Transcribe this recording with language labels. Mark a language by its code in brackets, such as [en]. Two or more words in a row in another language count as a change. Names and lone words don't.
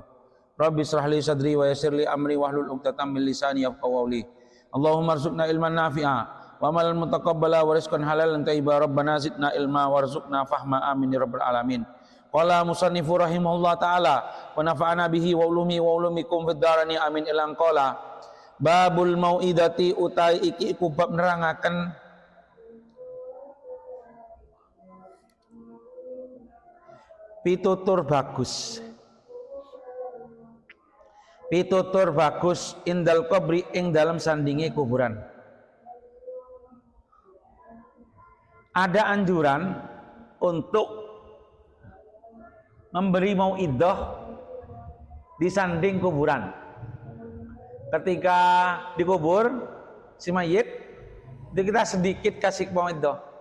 [ar] رب اشرح لي صدري ويسر لي أمري واحلل عقدة من لساني يفقهوا قولي. اللهم ارزقنا علما نافعا وعملا متقبلا ورزقا حلالا طيبا. ربنا زدنا علما وارزقنا فهما. آمين يا رب العالمين قال المصنف رحمه الله تعالى ونفعنا به وعلومي وعلومكم في الدارين آمين. [jv] Ilang [ar] قال باب الموعظة [jv] utai iki iku bab nerangaken pitutur bagus. Pitutur bagus [ar] عند القبر [jv] ing dalam sandingi kuburan. [id] Ada anjuran untuk memberi mau'idah di sanding kuburan. Ketika dikubur si mayit, kita sedikit kasih mau'idah.